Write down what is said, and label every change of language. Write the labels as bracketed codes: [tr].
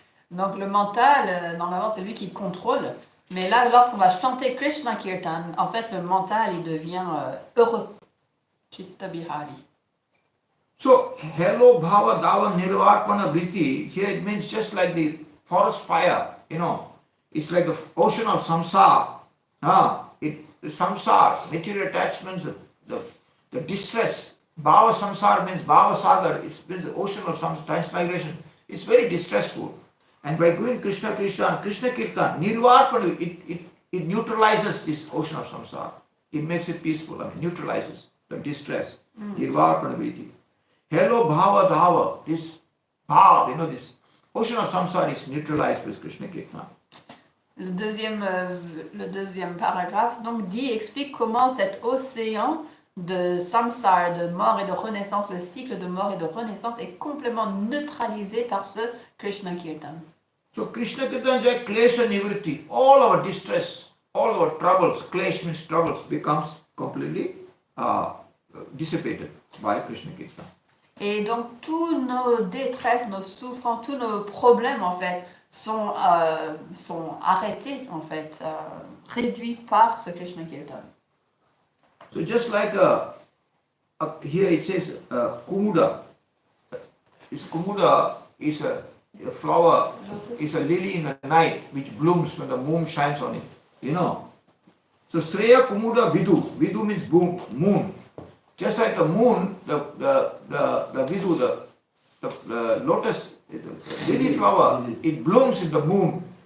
[fr] Donc le mental, normalement c'est lui qui contrôle, mais là lorsqu'on va chanter Krishna Kirtan, en fait le mental il devient heureux. [sa] Chitta Bihari. [en] So, hello bhava dava nirvarpana vritti, here it means just like the forest fire, it's like the ocean of samsara. Samsara, material attachments, the distress. Bhava samsara means bhava sagar, it means the ocean of transmigration. It's very distressful. And by doing Krishna Kirtan, nirvarpana, it neutralizes this ocean of samsara. It makes it peaceful, neutralizes the distress. Nirvarpana vritti. Hello bhava dhava, this bhava, this ocean of samsara is neutralized with Krishna Kirtan. [fr] Le deuxième paragraphe donc explique comment cet océan de samsara, de mort et de renaissance, le cycle de mort et de renaissance est complètement neutralisé par ce Krishna Kirtan. [en] So Krishna Kirtan jai klesha nivritti, all our distress, all our troubles, klesh means troubles, becomes completely dissipated by Krishna Kirtan. [fr] Et donc tous nos détresses, nos souffrances, tous nos problèmes en fait sont arrêtés en fait, réduits par ce Krishna Kirtan. [en] So just like here it says kumuda. Kumuda is a flower, is a lily in the night which blooms when the moon shines on it. So Sreya Kumuda Vidu. Vidu means moon. Just like the moon, the Vidu, the lotus, is a lily flower, it blooms in the moon.